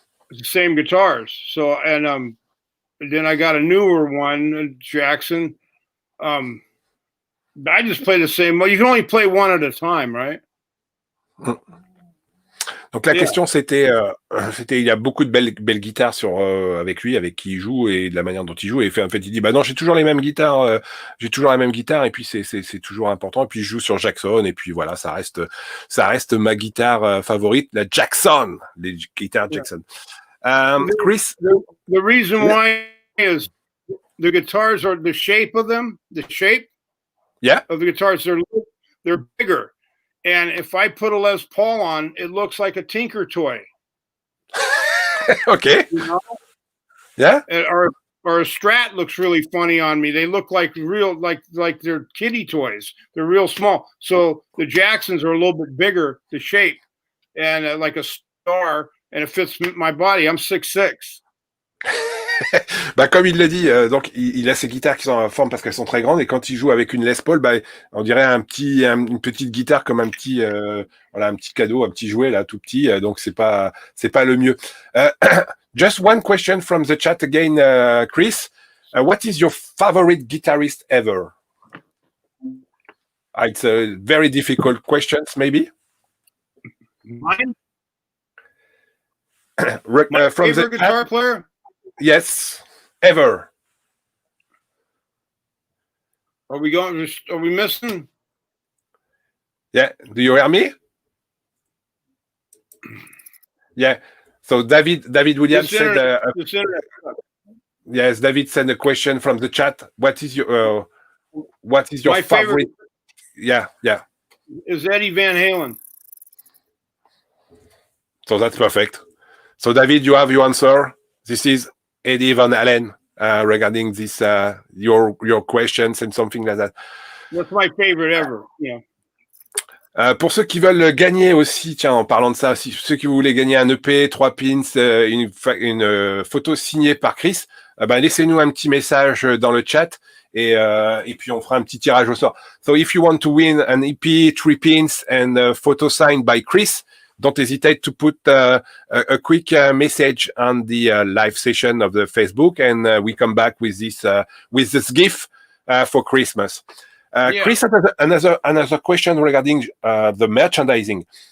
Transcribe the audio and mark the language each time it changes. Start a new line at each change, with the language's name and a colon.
English: It's the same guitars. So, and then I got a newer one, Jackson. I just play the same. Well, you can only play one at a time, right?
French: Donc la question c'était il y a beaucoup de belles guitares avec lui, avec qui il joue et de la manière dont il joue, et en fait il dit bah non, j'ai toujours les mêmes guitares, j'ai toujours la même guitare, et puis c'est toujours important, et puis je joue sur Jackson, et puis voilà, ça reste ma guitare favorite, la Jackson, les guitares Jackson.
English: Chris, the reason why is the guitars are the shape of them, the shape of the guitars, they're bigger. And if I put a Les Paul on, it looks like a Tinker toy. Okay. Yeah. Or a Strat looks really funny on me. They look like real, like they're kiddie toys. They're real small. So the Jacksons are a little bit bigger, the shape, and like a star, and it fits my body. I'm 6'6".
French: Bah, comme il l'a dit, donc il a ses guitares qui sont en forme parce qu'elles sont très grandes, et quand il joue avec une Les Paul, bah, on dirait une petite guitare, comme un petit cadeau, un petit jouet là, tout petit. Donc c'est pas le mieux.
English: Just one question from the chat again, Chris. What is your favorite guitarist ever? It's a very difficult question, maybe. Mine? My favorite guitar player? Yes, ever. Are we missing? Yeah. Do you hear me? Yeah. So David Williams said. Yes, David sent a question from the chat. What is your my favorite? Yeah. Is Eddie Van Halen. So that's perfect. So David, you have your answer. This is Eddie Van Halen. regarding this your questions and something like that. That's my favorite ever. Yeah.
French: Pour ceux qui veulent gagner aussi, tiens, en parlant de ça, si ceux qui voulaient gagner un EP, 3 pins, une photo signée par Chris, ben laissez-nous un petit message dans le chat et puis on fera un petit tirage au sort.
English: So if you want to win an EP, 3 pins and a photo signed by Chris, don't hesitate to put a quick message on the live session of the Facebook, and we come back with this gift for Christmas. Chris, another question regarding the merchandising.